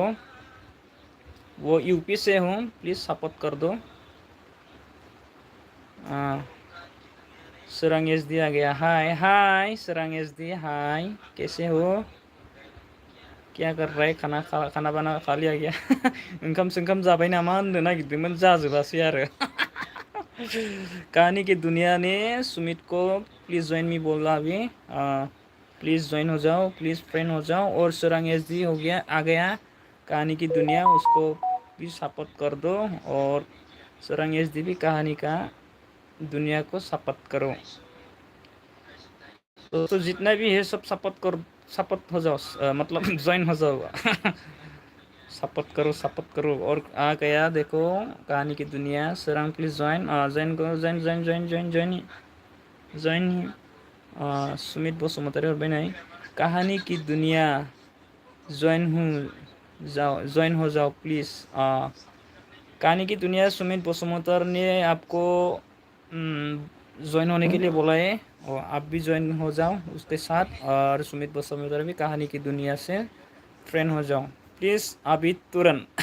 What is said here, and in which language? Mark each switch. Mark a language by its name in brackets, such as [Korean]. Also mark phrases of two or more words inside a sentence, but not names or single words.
[Hindi] वो यूपी से हूँ, [English] please support [Hindi] कर दो। सरंग एस डी आ गया। हाय हाय सरंग एस डी, हाय कैसे हो? क्या कर रहा है? खाना बाना खा लिया क्या? [Bodo] ओंखाम सोंखाम जाबाय नामा होननो नागिरदोंमोन, जाजोबासै आरो। [Hindi] कहानी की दुनिया ने सुमित को [English] please join me [Hindi] बोला अभी। [English] please join [Hindi] हो जाओ, प्लीज़ फ्रेंड हो जाओ। और सरंग एस डी हो गया, आ गया कहानी की दुनिया उसको भी सपोर्ट कर दो और सरंग एचडी भी कहानी का दुनिया को सपोर्ट करो। तो जितना भी है सब सपोर्ट हो जाओ, मतलब ज्वाइन हो जाओ। सपोर्ट करो। और आ गया देखो कहानी की दुनिया। सरंग [English] please join, join [Hindi] करो, ज्वाइन ही। [Bodo] सुमित बसुमतारी हरबाय नै। [Hindi] कहानी की दुनिया ज्वाइन हो जाओ प्लीज। कहानी की दुनिया सुमित बसुमतारी ने आपको ज्वाइन होने के लिए बोला है और आप भी ज्वाइन हो जाओ उसके साथ। और सुमित बसुमतारी भी कहानी की दुनिया से फ्रेंड हो जाओ प्लीज अभी तुरंत।